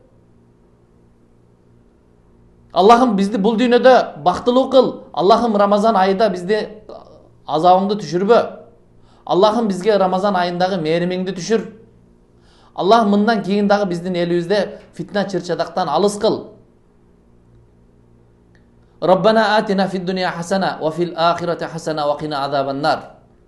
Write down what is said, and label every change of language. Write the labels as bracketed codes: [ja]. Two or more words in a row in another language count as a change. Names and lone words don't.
[ky] Аллахым, бизди бул дүйнөдө бактылуу кыл. Аллахым, Рамазан айында бизди азабыңды түшүрбө. Аллахым, бизге Рамазан айындагы мээримиңди түшүр. Аллах мындан кийин дагы биздин элибизде фитна чырчадактан алыс кыл. [ar] ربنا آتنا في الدنيا حسنة وفي الآخرة حسنة وقنا عذاب النار.